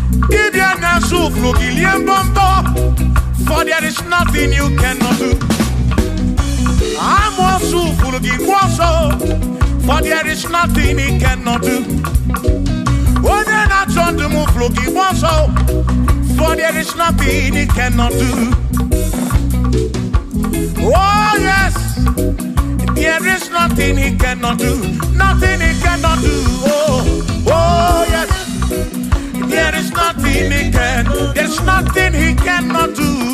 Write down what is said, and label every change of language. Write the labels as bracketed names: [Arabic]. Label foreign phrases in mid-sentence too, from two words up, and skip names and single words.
[Igbo] Dibịa na-asụ ụfụrụ gị, lie mbọ mbọ. [English] For there is nothing you cannot do. [Igbo] Amoosu ụfụrụ gị, gbuo ọsọ. [English] For there is nothing he cannot do. [Igbo] Onye na-achọ ndụ m ụfụrụ gị, gbuo ọsọ. [English] For there is nothing he cannot do. Oh, yes. There is nothing he cannot do. Nothing he cannot do. Oh, oh, yes. There is nothing he can, there's nothing he cannot do.